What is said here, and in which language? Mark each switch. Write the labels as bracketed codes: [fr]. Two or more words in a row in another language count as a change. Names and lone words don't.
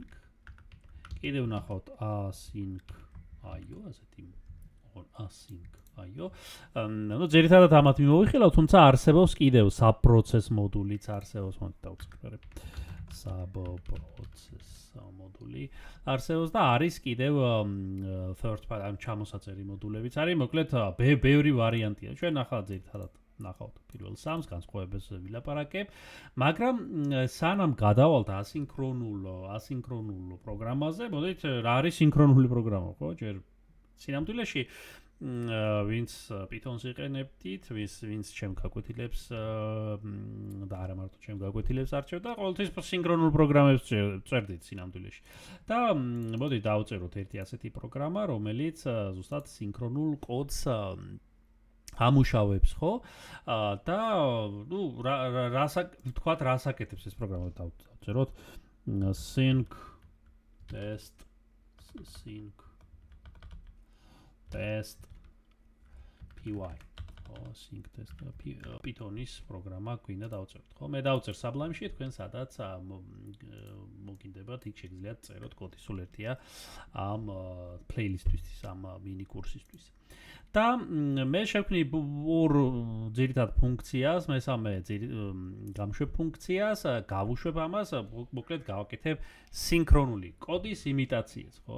[ka] კიდევ ვნახავთ async.io, ასეთი async.io. ნუ ძირითადად ამათ მიმოვიხილავთ, თუმცა არსებობს კიდევ subprocess მოდულიც არსებობს, მოდით დავწერე. subprocess მოდული არსებობს და არის კიდევ [en] third party [ka] ამ ჩამოსაწერი მოდულებიც არის. მოკლედ ბევრი ვარიანტია. ჩვენ ახლა ძირითადად ნახავთ პირველ სამს განსხვავებებს ვილაპარაკებ, მაგრამ სანამ გადავალთ ასინქრონულ პროგრამაზე, მოდით რა არის სინქრონული პროგრამა, ხო? ჯერ სინამდვილეში ვინც Python-ს იყენებდით, ვინც ჩემ გაკვეთილებს და არა მარტო ჩემ გაკვეთილებს არჩევთ და ყოველთვის სინქრონულ პროგრამებს წერდით სინამდვილეში. და მოდით დავწეროთ ერთი ასეთი პროგრამა, რომელიც ზუსტად სინქრონულ კოდს ამუშავებს, ხო? და ნუ ვთქვათ, რას აკეთებს ეს პროგრამა, დავწეროთ [en] sync test py. sync test [ka] Python-ის პროგრამა გვინდა დავწეროთ, ხო? მე დავწერ Sublime-ში, თქვენ სადაც მოგინდებათ, იქ შეგიძლიათ წეროთ კოდი, სულ ერთია ამ პლეილისტისთვის, ამ მინი კურსისთვის. და მე შევქმნი ორ ძირითად ფუნქციას, მესამე გამშვებ ფუნქციას, გავუშვებ ამას, მოკლედ გავაკეთებ სინქრონული კოდის იმიტაციას, ხო?